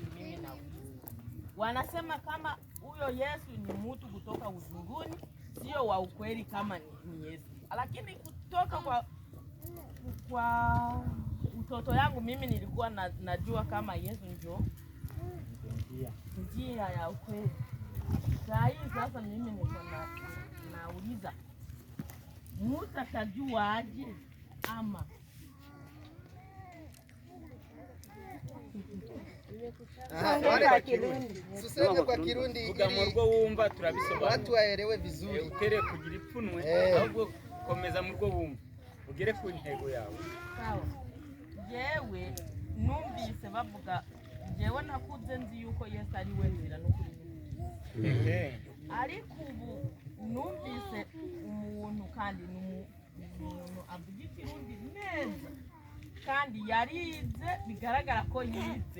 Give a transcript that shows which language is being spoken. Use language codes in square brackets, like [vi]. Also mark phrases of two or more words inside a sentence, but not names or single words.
[sw] Mimi nauliza, wanasema kama huyo Yesu ni mtu kutoka uzunguni, sio wa ukweli kama ni Yesu, lakini kutoka kwa mtoto yangu mimi nilikuwa najua kama Yesu ndio njia ya ukweli. Saa hii sasa mimi niko nauliza, mutatajua aje ama Suseme kwa Kirundi [rn] ugamurwo wumva turabisobanura [sw] watu waelewe vizuri. [rn] Utere kugira ipfunwe ahubwo komeza murwo wumva ugere ku ntego yawe. [sw] Sawa. [rn] Jewe numvise bavuga, jewe nakuze nzi yuko Yesu ari we nzira n'ukuri. Ariko ubu numvise umuntu kandi n'umuntu avuga Ikirundi neza kandi yarize, bigaragara ko yize.